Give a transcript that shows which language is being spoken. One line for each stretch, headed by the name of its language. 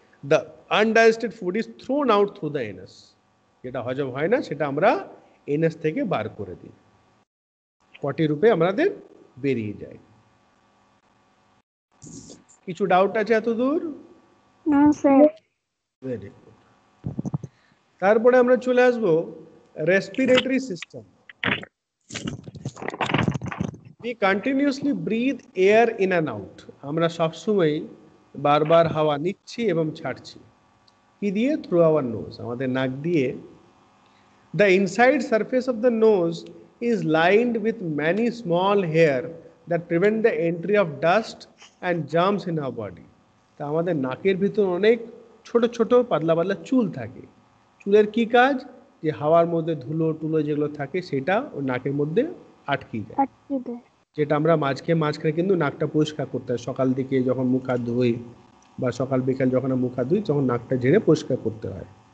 English: The undigested food is thrown out through the anus.
Bangla: যেটা হজম হয় না সেটা আমরা এনাস থেকে বার করে দিই, পটি রূপে আমাদের বেরিয়ে যায়। কিছু ডাউট আছে এত দূর? না স্যার।
English: Very good.
Bangla: তারপরে আমরা চলে আসবো respiratory system.
English: We continuously breathe air in and out.
Bangla: আমরা সবসময় বারবার হাওয়া নিচ্ছি এবং ছাড়ছি। কি দিয়ে?
English: through our nose,
Bangla: আমাদের নাক দিয়ে।
English: The inside surface of the nose is lined with many small hair that prevent the entry of dust and germs in our body.
Bangla: তা আমাদের নাকের ভিতর অনেক ছোট ছোট পাতলা পাতলা চুল থাকে। চুলের কি কাজ? যে হাওয়ার মধ্যে ধুলো টুলো যেগুলো থাকে সেটা ওই নাকের মধ্যে আটকে যায়, যেটা আমরা মাঝখানে কিন্তু নাকটা পরিষ্কার করতে হয়। সকাল দিকে যখন মুখ হাত ধুই বা সকাল বিকাল যখন মুখ হাত ধুই তখন নাকটা ঝেড়ে পরিষ্কার করতে হয়।